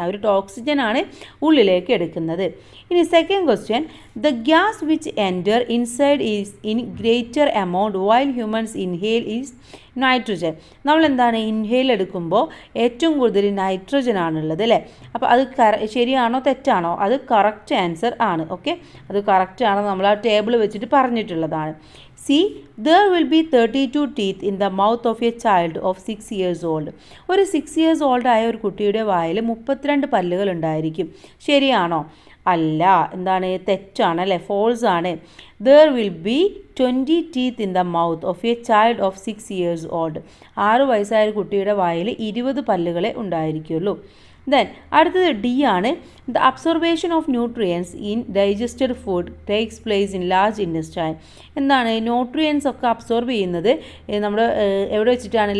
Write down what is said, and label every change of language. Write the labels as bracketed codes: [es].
[ml] അവരുടെ ഓക്സിജൻ ആണ് ഉള്ളിലേക്ക് എടുക്കുന്നത്. ഇനി second question, [en] The gas which enter inside is in greater amount while humans inhale is nitrogen. [ml] നമ്മൾ എന്താണ് ഇൻഹെയിൽ എടുക്കുമ്പോൾ ഏറ്റവും കൂടുതൽ നൈട്രജൻ ആണുള്ളത് അല്ലേ. അപ്പോൾ അത് ശരിയാണോ തെറ്റാണോ? അത് കറക്റ്റ് ആൻസർ ആണ്. ഓക്കെ, അത് കറക്റ്റ് ആണ്. നമ്മൾ ആ ടേബിൾ വെച്ചിട്ട് പറഞ്ഞിട്ടുള്ളതാണ്. [en] See, there will be 32 teeth in the mouth of a child of 6 years old. [ml] ഒരു 6 years old ആയ ഒരു കുട്ടിയുടെ വായിൽ 32 പല്ലുകൾ ഉണ്ടായിരിക്കും. ശരിയാണോ? അല്ല. എന്താണ്? തെറ്റാണ് അല്ലേ. ഫോൾസ് ആണ്. [en] There will be 20 teeth in the mouth of a child of 6 years old. [ml] 6 വയസ്സായ ഒരു കുട്ടിയുടെ വായിൽ 20 പല്ലുകളെ ഉണ്ടായിരിക്കുള്ളൂ. [en] then [ml] അടുത്തത് ഡി ആണ്. [en] The absorption of nutrients in digested food takes place in large intestine. [ml] എന്താണ്? ന്യൂട്രിയൻസ് ഒക്കെ അബ്സോർബ് ചെയ്യുന്നത് നമ്മൾ എവിടെ വെച്ചിട്ടാണ്?